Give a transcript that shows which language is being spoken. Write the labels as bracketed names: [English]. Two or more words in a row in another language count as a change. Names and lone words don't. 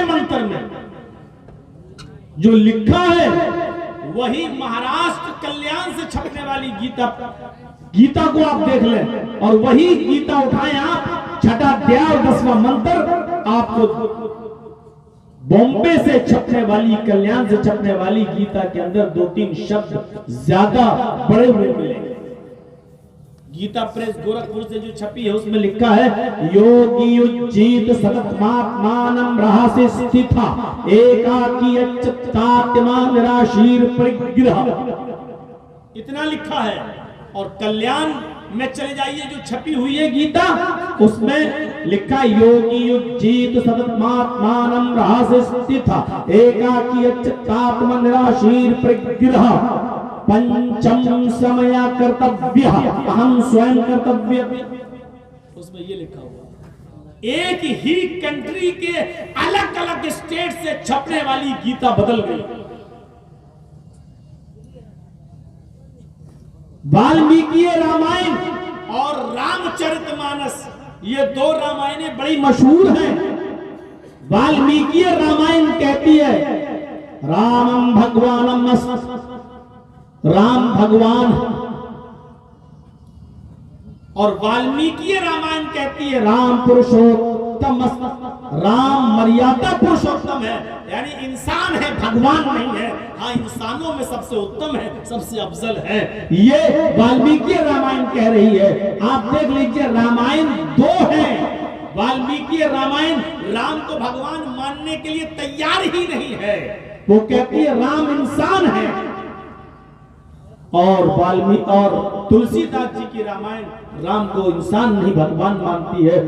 [Urdu] منتر میں جو لکھا ہے وہی مہاراشٹر کلیان سے چھپنے والی گیتا کو آپ دیکھ لیں، اور وہی گیتا اٹھائیں آپ، 6 ادھیائے اور 10واں منتر، آپ کو بومبے سے چھپنے والی، کلیان سے چھپنے والی گیتا کے اندر 2-3 شبد زیادہ بڑے ہوئے ملیں گے۔ گیتا پریس گورکھپور سے جو چھپی ہے اس میں لکھا ہے، [Sanskrit] योगी अजीत सततमात्मानम् रहसि स्था एकाकी अचतात्मान निराशीर परिग्रह, [Urdu] اتنا لکھا ہے۔ اور کلیان میں چلے جائیے جو چھپی ہوئی ہے گیتا، اس میں لکھا ہے [Sanskrit] योगी अजीत सततमात्मानम् रहसि स्था एकाकी अचतात्मान निराशीर परिग्रह पञ्चम समय कर्तव्य अहम् स्वयम् कर्तव्य, [Urdu] اس میں یہ لکھا ہوا۔ ایک ہی کنٹری کے الگ الگ اسٹیٹ سے چھپنے والی گیتا بدل گئی۔ والمیکی رامائن اور رام چرت مانس، یہ 2 رامائنیں بڑی مشہور ہیں۔ والمیکی رامائن کہتی ہے [Sanskrit] रामम् भगवानम् [Urdu] رام بھگوان، اور والمیکی رامائن کہتی ہے رام پرشوتم، رام مریادا پرشوتم ہے، یعنی انسان ہے، بھگوان نہیں ہے، ہاں انسانوں میں سب سے اتم ہے، سب سے افضل ہے، یہ والمیکی رامائن کہہ رہی ہے۔ آپ دیکھ لیجئے رامائن 2 ہیں۔ والمیکی رامائن رام کو بھگوان ماننے کے لیے تیار ہی نہیں ہے، وہ کہتی ہے رام انسان ہے، اور تلسی داس جی کی رامائن رام کو انسان نہیں بھگوان مانتی ہے۔